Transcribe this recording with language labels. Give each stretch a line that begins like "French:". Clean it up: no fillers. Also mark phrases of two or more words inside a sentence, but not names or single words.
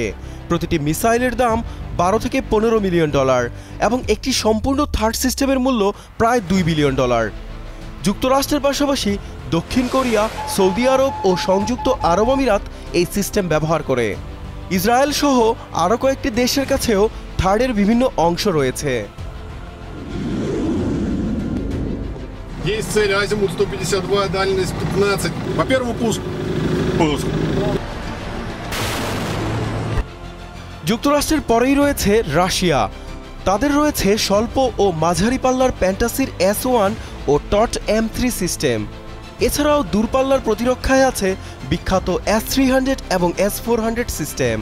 Bangla: প্রতিটি মিসাইলের দাম $12 থেকে $15 মিলিয়ন এবং একটি সম্পূর্ণ থার্ড সিস্টেমের মূল্য প্রায় $2 বিলিয়ন। যুক্তরাষ্ট্রের পাশাপাশি দক্ষিণ কোরিয়া, সৌদি আরব ও সংযুক্ত আরব আমিরাত এই সিস্টেম ব্যবহার করে। ইসরায়েল সহ আরও কয়েকটি দেশের কাছেও থার্ডের বিভিন্ন অংশ রয়েছে।
Russian: Есть цель азимут 152, дальность 15. По первому пуск.
Bangla: যুক্তরাষ্ট্রের পরেই রয়েছে রাশিয়া। তাদের রয়েছে স্বল্প ও মাঝারি পাল্লার প্যান্টাসির S1 ও টট M3 সিস্টেম। এছাড়াও দূরপাল্লার প্রতিরক্ষায় আছে বিখ্যাত S300 এবং S400 সিস্টেম।